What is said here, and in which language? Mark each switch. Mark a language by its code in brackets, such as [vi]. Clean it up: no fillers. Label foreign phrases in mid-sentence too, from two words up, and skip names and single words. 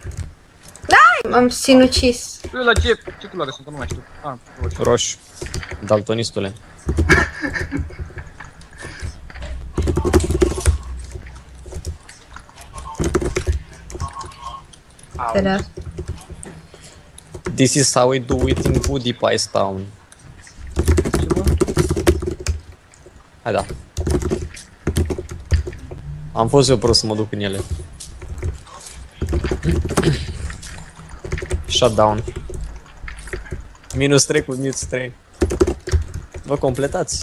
[ro] am sinucis. Eu la ce culoare sunt, nu mai știu. Ah, roșu. Roșu. Daltonistule. Serios. [en] This is how we do it in Woody Pies Town. [ro] Ce bă? Hai da. Am fost eu prost să mă duc în ele. Shutdown. -3 cu -3. Vă completați.